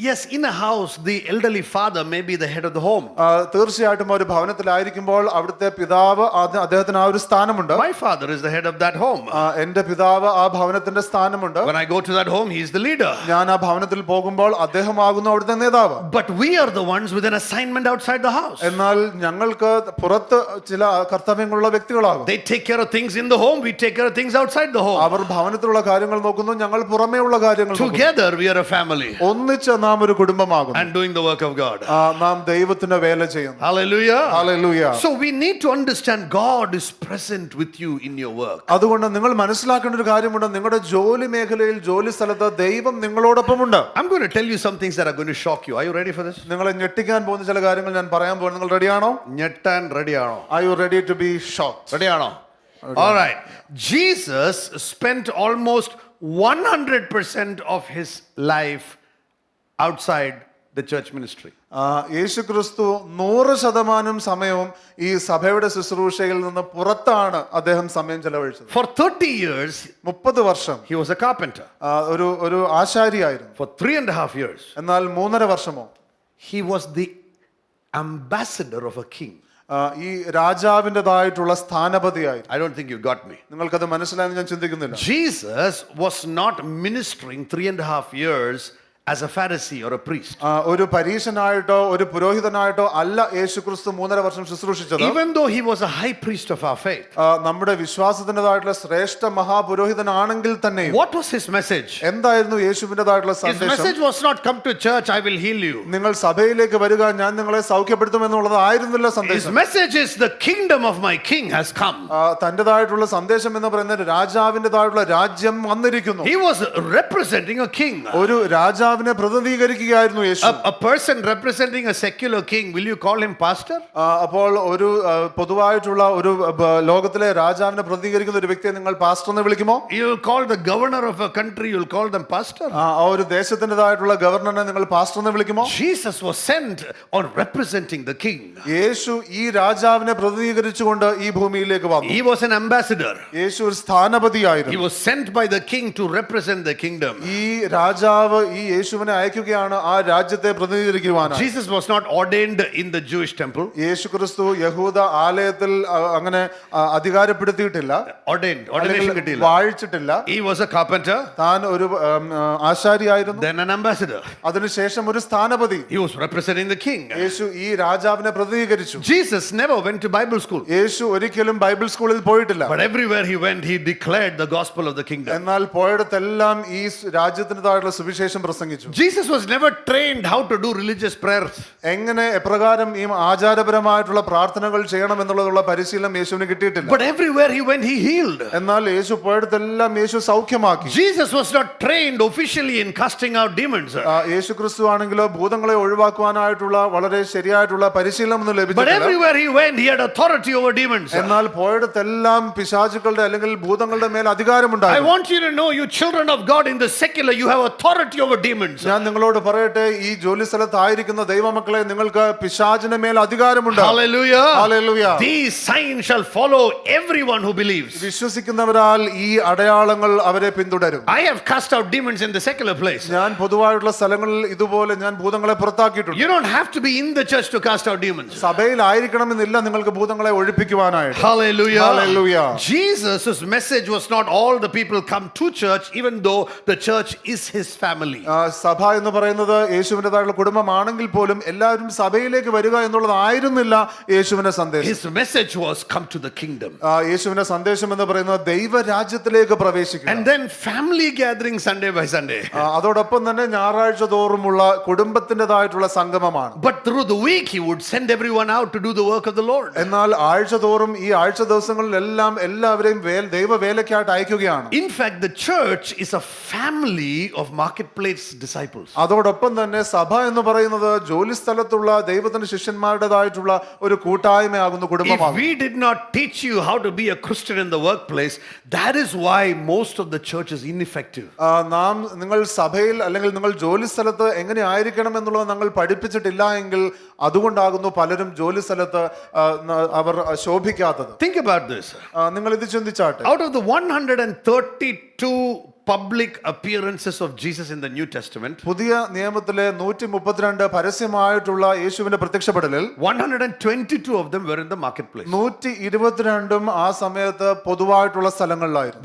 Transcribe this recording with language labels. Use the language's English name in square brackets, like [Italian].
[English] Yes, in a house, the elderly father may be the head of the home. [Malayalam] തീർച്ചയായിട്ടും ഒരു ഭവനത്തിലായിരിക്കുമ്പോൾ അവിടുത്തെ പിതാവ്, അദ്ദേഹത്തിന് ആ ഒരു സ്ഥാനമുണ്ട്. [English] My father is the head of that home. [Malayalam] എന്റെ പിതാവ് ആ ഭവനത്തിന്റെ സ്ഥാനമുണ്ട്. [English] When I go to that home, he is the leader. [Malayalam] ഞാൻ ആ ഭവനത്തിൽ പോകുമ്പോൾ അദ്ദേഹമാകുന്നു അവിടുത്തെ നേതാവ്. [English] But we are the ones with an assignment outside the house. [Malayalam] എന്നാൽ ഞങ്ങൾക്ക് പുറത്ത് ചില കർത്തവ്യങ്ങളുള്ള വ്യക്തികളാകും. [English] They take care of things in the home, we take care of things outside the home. [Malayalam] അവർ ഭവനത്തിലുള്ള കാര്യങ്ങൾ നോക്കുന്നു, ഞങ്ങൾ പുറമേയുള്ള കാര്യങ്ങൾ നോക്കുന്നു. [English] Together we are a family. [Malayalam] ഒന്നിച്ച് നാം ഒരു കുടുംബമാകുന്നു. [English] And doing the work of God. [Malayalam] നാം ദൈവത്തിന്റെ വേല ചെയ്യുന്നു. [English] Hallelujah. [Malayalam] Hallelujah. [English] So we need to understand God is present with you in your work. [Malayalam] അതുകൊണ്ട് നിങ്ങൾ മനസ്സിലാക്കേണ്ട ഒരു കാര്യമുണ്ട്, നിങ്ങളുടെ ജോലി മേഖലയിൽ, ജോലി സ്ഥലത്ത് ദൈവം നിങ്ങളോടൊപ്പമുണ്ട്. [English] I'm going to tell you some things that are going to shock you. Are you ready for this? [Malayalam] നിങ്ങളെ ഞെട്ടിക്കാൻ പോകുന്ന ചില കാര്യങ്ങൾ ഞാൻ പറയാൻ പോകുന്നു. നിങ്ങൾ റെഡിയാണോ? ഞെട്ടാൻ റെഡിയാണോ? [English] Are you ready to be shocked? [Malayalam] റെഡിയാണോ? [English] All right. Jesus spent almost 100% of his life outside the church ministry. [Malayalam] യേശു ക്രിസ്തു 100% സമയവും ഈ സഭയുടെ ശുശ്രൂഷയിൽ നിന്ന് പുറത്താണ് അദ്ദേഹം സമയം ചെലവഴിച്ചത്. [English] For 30 years [Malayalam] 30 വർഷം [English] he was a carpenter. [Malayalam] ഒരു ആശാരിയായിരുന്നു. [English] For 3.5 years [Malayalam] എന്നാൽ 3.5 വർഷമോ [English] he was the ambassador of a king. [Malayalam] ഈ രാജാവിൻ്റെതായിട്ടുള്ള സ്ഥാനപതിയായി. [English] I don't think you got me. [Malayalam] നിങ്ങൾക്കത് മനസ്സിലായെന്ന് ഞാൻ ചിന്തിക്കുന്നില്ല. [English] Jesus was not ministering 3.5 years as a Pharisee or a priest. [Malayalam] ഒരു പരീശനായിട്ടോ ഒരു പുരോഹിതനായിട്ടോ അല്ല യേശുക്രിസ്തു 3.5 വർഷം ശുശ്രൂഷിച്ചത്. [English] Even though he was a high priest of our faith. [Malayalam] നമ്മുടെ വിശ്വാസത്തിൻ്റെതായിട്ടുള്ള ശ്രേഷ്ഠ മഹാപുരോഹിതനാണെങ്കിൽ തന്നെ [English] What was his message? [Malayalam] എന്തായിരുന്നു യേശുവിൻ്റെതായിട്ടുള്ള [English] His [Malayalam] സന്ദേശം? [English] message was not come to church, I will heal you. [Malayalam] നിങ്ങൾ സഭയിലേക്ക് വരിക, ഞാൻ നിങ്ങളെ സൗഖ്യപ്പെടുത്തും എന്നുള്ളത് ആയിരുന്നില്ല [English] His [Malayalam] സന്ദേശം. [English] message is the kingdom of my king has come. [Malayalam] തന്റേതായിട്ടുള്ള സന്ദേശം എന്ന് പറയുന്നത് രാജാവിൻ്റെതായിട്ടുള്ള രാജ്യം വന്നിരിക്കുന്നു. [English] He was representing a king. [Malayalam] ഒരു രാജാവിനെ പ്രതിനിധീകരിക്കുകയായിരുന്നു യേശു. [English] A person representing a secular king, will you call him pastor? [Malayalam] അപ്പോൾ ഒരു പൊതുവായിട്ടുള്ള ഒരു ലോകത്തിലെ രാജാവിനെ പ്രതിനിധീകരിക്കുന്ന ഒരു വ്യക്തിയെ നിങ്ങൾ പാസ്റ്റർ എന്ന് വിളിക്കുമോ? [English] You will call the governor of a country, you will call them pastor? [Malayalam] ആ ഒരു ദേശത്തിൻ്റെതായിട്ടുള്ള ഗവർണറിനെ നിങ്ങൾ പാസ്റ്റർ എന്ന് വിളിക്കുമോ? [English] Jesus was sent on representing the king. [Malayalam] യേശു ഈ രാജാവിനെ പ്രതിനിധീകരിച്ചുകൊണ്ട് ഈ ഭൂമിയിലേക്ക് വന്നു. [English] He was an ambassador. [Malayalam] യേശു ഒരു സ്ഥാനപതിയായിരുന്നു. [English] He was sent by the king to represent the kingdom. [Malayalam] ഈ രാജാവ് ഈ യേശുവിനെ അയക്കുകയാണ് ആ രാജ്യത്തെ പ്രതിനിധീകരിക്കുവാനായി. [English] Jesus was not ordained in the Jewish temple. [Malayalam] യേശു ക്രിസ്തു യഹൂദ ആലയത്തിൽ അങ്ങനെ അധികാരപ്പെടുത്തിയിട്ടില്ല, Ordination കിട്ടിയില്ല. വാഴിച്ചിട്ടില്ല. [English] He was a carpenter, [Malayalam] താൻ ഒരു ആശാരിയായിരുന്നു, [English] then an ambassador. [Malayalam] അതിനുശേഷം ഒരു സ്ഥാനപതി. [English] He was representing the king. [Malayalam] യേശു ഈ രാജാവിനെ പ്രതിനിധീകരിച്ചു. [English] Jesus never went to Bible school, [Malayalam] യേശു ഒരിക്കലും ബൈബിൾ സ്കൂളിൽ പോയിട്ടില്ല. [English] but everywhere he went, he declared the gospel of the kingdom. [Malayalam] എന്നാൽ പോയിടത്തെല്ലാം ഈ രാജ്യത്തിൻ്റെതായുള്ള സുവിശേഷം പ്രസംഗിച്ചു. [English] Jesus was never trained how to do religious prayers. [Malayalam] എങ്ങനെ എപ്രകാരം ഈ ആചാരപരമായിട്ടുള്ള പ്രാർത്ഥനകൾ ചെയ്യണം എന്നുള്ളതുള്ള പരിശീലനം യേശുവിന് കിട്ടിയിട്ടില്ല. [English] But everywhere he went, he healed. [Malayalam] എന്നാൽ യേശു പോയിടത്തെല്ലാം യേശു സൗഖ്യമാക്കി. [English] Jesus was not trained officially in casting out demons. [Malayalam] യേശു ക്രിസ്തു ആണെങ്കിലോ ഭൂതങ്ങളെ ഒഴിവാക്കുവാനായിട്ടുള്ള വളരെ ശരിയായിട്ടുള്ള പരിശീലനം ഒന്നും [English] But [Malayalam] ലഭിച്ചിട്ടില്ല. [English] everywhere he went, he had authority over demons. [Malayalam] എന്നാൽ പോയിടത്തെല്ലാം പിശാചുക്കളുടെ അല്ലെങ്കിൽ ഭൂതങ്ങളുടെ മേൽ [English] I [Malayalam] അധികാരമുണ്ടായിരുന്നു. [English] want you to know, you children of God in the secular, you have authority over demons. [Malayalam] ഞാൻ നിങ്ങളോട് പറയട്ടെ, ഈ ജോലി സ്ഥലത്തായിരിക്കുന്ന ദൈവമക്കളെ, നിങ്ങൾക്ക് പിശാചിന്റെ മേൽ അധികാരമുണ്ട്. [English] Hallelujah. [Malayalam] Hallelujah. [English] These signs shall follow everyone who believes. [Malayalam] വിശ്വസിക്കുന്നവരാൽ ഈ അടയാളങ്ങൾ അവരെ പിന്തുടരും. [English] I have cast out demons in the secular place. [Malayalam] ഞാൻ പൊതുവായിട്ടുള്ള സ്ഥലങ്ങളിൽ ഇതുപോലെ ഞാൻ ഭൂതങ്ങളെ പുറത്താക്കിയിട്ടുണ്ട്. [English] You don't have to be in the church to cast out demons. [Malayalam] സഭയിലായിരിക്കണമെന്നില്ല നിങ്ങൾക്ക് ഭൂതങ്ങളെ ഒഴിപ്പിക്കുവാനായിട്ട്. [English] Hallelujah. [Malayalam] Hallelujah. [English] Jesus' message was not all the people come to church, even though the church is his family. [Malayalam] സഭ എന്ന് പറയുന്നത് യേശുവിൻ്റെതായുള്ള കുടുംബമാണെങ്കിൽ പോലും എല്ലാവരും സഭയിലേക്ക് വരിക എന്നുള്ളതായിരുന്നില്ല യേശുവിന്റെ സന്ദേശം. [English] His message was come to the kingdom. [Malayalam] യേശുവിന്റെ സന്ദേശം എന്ന് പറയുന്നത് ദൈവരാജ്യത്തിലേക്ക് പ്രവേശിക്കുക. [English] And then family gathering Sunday by Sunday. [Malayalam] അതോടൊപ്പം തന്നെ ഞായറാഴ്ച തോറുമുള്ള കുടുംബത്തിൻ്റെതായിട്ടുള്ള സംഗമമാണ്. [English] But through the week he would send everyone out to do the work of the Lord. [Malayalam] എന്നാൽ ആഴ്ച തോറും ഈ ആഴ്ച ദിവസങ്ങളിലെല്ലാം എല്ലാവരെയും ദൈവവേലയ്ക്കായിട്ട് അയക്കുകയാണ്. [English] In fact, the church is a family of marketplace disciples. [Malayalam] അതോടൊപ്പം തന്നെ സഭ എന്ന് പറയുന്നത് ജോലി സ്ഥലത്തുള്ള ദൈവത്തിന്റെ ശിഷ്യന്മാരുടേതായിട്ടുള്ള ഒരു കൂട്ടായ്മയാകുന്നു, [English] If [Malayalam] കുടുംബമാകുന്നു. [English] we did not teach you how to be a Christian in the workplace, that is why most of the church is ineffective. [Malayalam] നിങ്ങൾ സഭയിൽ അല്ലെങ്കിൽ നിങ്ങൾ ജോലി സ്ഥലത്ത് എങ്ങനെ ആയിരിക്കണം എന്നുള്ളത് നിങ്ങൾ പഠിപ്പിച്ചിട്ടില്ല എങ്കിൽ അതുകൊണ്ടാകുന്നു പലരും ജോലി സ്ഥലത്ത് അവർ ശോഭിക്കാത്തത്. [English] Think about this. [Malayalam] നിങ്ങൾ ഇത് ചിന്തിച്ചാട്ടെ. [English] Out of the 132 public appearances of Jesus in the New Testament, [Malayalam] പുതിയ നിയമത്തിലെ 132 പരസ്യമായിട്ടുള്ള യേശുവിന്റെ പ്രത്യക്ഷപ്പെടലിൽ [English] 122 of them were in the marketplace. [Malayalam] 122 ആ സമയത്ത് പൊതുവായിട്ടുള്ള സ്ഥലങ്ങളിലായിരുന്നു.